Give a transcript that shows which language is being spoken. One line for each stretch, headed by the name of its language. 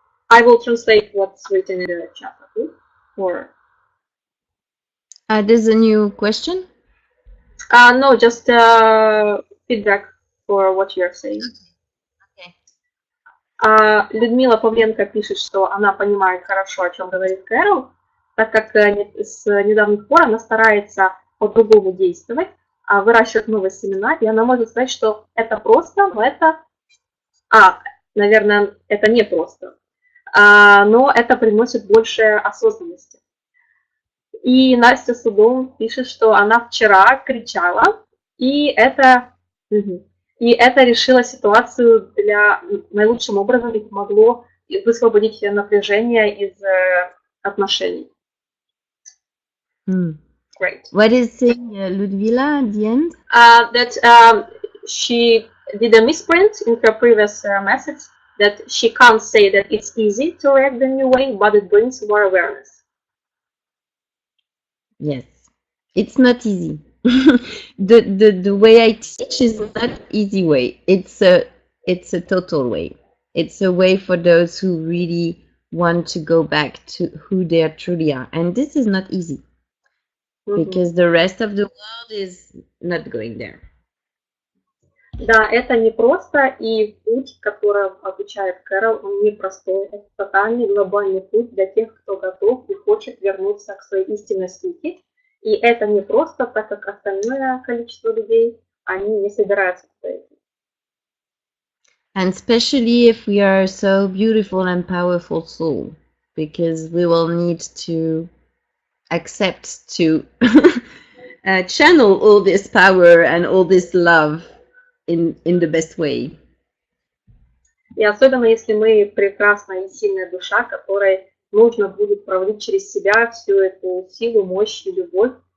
English: I will translate what's written in the chat. Or there's a new question? No, just feedback for what you're saying. Okay.
Russian: Людмила Павленко пишет, что она понимает хорошо, о чем говорит Кэрол, так как с недавних пор она старается по-другому действовать, выращивать новые семена, и она может сказать, что это просто, но это... наверное, это не просто. Но это приносит больше осознанности. И Настя Судом пишет, что она вчера кричала, и это решило ситуацию наилучшим образом и помогло высвободить напряжение из отношений.
English: Great. What is saying Ludmila at the end? That she did a misprint in her previous message. That she can't say that it's easy to react the new way, but it brings more awareness. Yes, it's not easy. The way I teach is not easy way. It's a total way. It's a way for those who really want to go back to who they truly are, and this is not easy because the rest of the world is not going there.
Russian: Да, это непросто, и путь, который обучает Кэрол, он непростой. Это тотальный глобальный путь для тех, кто готов и хочет вернуться к своей истинной сути. И это непросто, так как остальное количество людей, они не собираются к этому.
English: And especially if we are so beautiful and powerful soul, because we will need to accept to channel all this power and all this love in the best way.
Russian: И особенно если мы прекрасная и сильная душа, которой нужно будет проводить через себя всю эту силу, мощь и любовь.